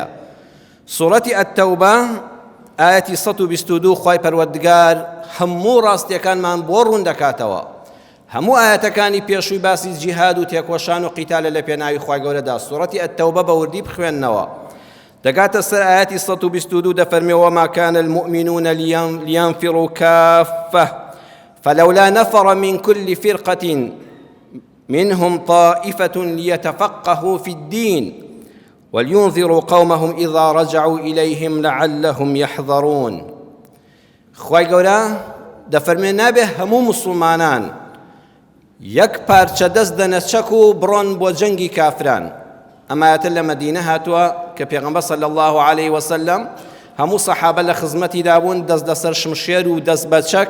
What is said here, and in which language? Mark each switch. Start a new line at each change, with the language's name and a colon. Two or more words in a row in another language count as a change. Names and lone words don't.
Central Kurdish: سوورەتی ئەتتەوبە ئایەتی 122 خوای پەروەردگار هەموو ڕاستیەکانمان بۆ ڕوون دەکاتەوە. هەموو ئاەتەکانی پێشووی باسی جیهاد و تێکۆشان و قیتالە لە پێناوی خوای گەورەدا. سوورەتی ئەتتەوبە بە وردی بخوێننەوە، دەگاتە سەر ئاەتی 122 دەفەرمێ
Arabic: وما كان المؤمنون لينفروا كافة فلولا نفر من كل فرقة منهم طائفة ليتفقهوا في الدين ولينذروا قومهم إذا رجعوا إليهم لعلهم يحذرون.
Central Kurdish: خوای گەورە دەفەرمێ نابێ هەموو موسڵمانان یەک پارچە دەست دەنەچەک و بڕۆن بۆ جەنگی کافران. ئەمایەتە لە مەدینە هاتووە کە پێغەمبەر
Arabic: صلی الله عليه وسلم
Central Kurdish: هەموو سەحابە لە خزمەتی دابوون، دەست دەسەر شمشێر و دەست بە چەک.